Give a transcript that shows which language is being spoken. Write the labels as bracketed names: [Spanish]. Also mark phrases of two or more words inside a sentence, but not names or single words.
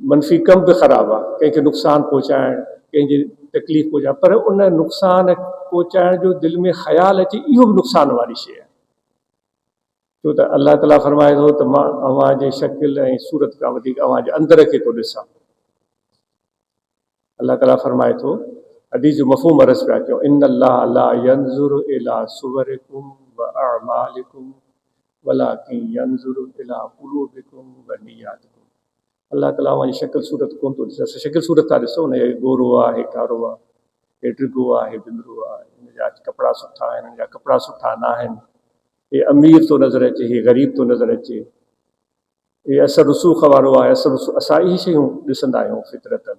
[Sindhi] मनफ़ी कम बि ख़राबु आहे, कंहिंखे नुक़सानु पहुचाइणु, कंहिंजी तकलीफ़ पहुचाइणु, पर उन नुक़सान पहुचाइण जो दिलि में ख़्यालु अचे इहो बि नुक़सान वारी शइ आहे। छो त अलाह ताला फरमाए थो त मां अव्हांजे शकिल ऐं सूरत खां वधीक अव्हांजे अंदर खे थो ॾिसां। अलाह ताला फरमाए थो, हदीस जो मफ़हूम अर्ज़ पिया कयूं, [Arabic] إن الله لا ينظر إلى صوركم وأعمالكم ولكن ينظر إلى قلوبكم ونياتكم. [Sindhi] अल्लाह ताला अव्हांजी शकिल सूरत कोन थो ॾिसे, शकिल सूरत था ॾिसो न, हे गोरो आहे, हे कारो आहे, हे ड्रिगो आहे, हे बिंदरो आहे, हिन जा कपिड़ा सुठा आहिनि, हिन जा कपिड़ा सुठा न आहिनि, हे अमीर थो नज़र अचे, हे ग़रीब थो नज़र अचे, हे असर रसूख़ वारो आहे, असर रसूख़, असां इहे शयूं ॾिसंदा आहियूं फितरतन।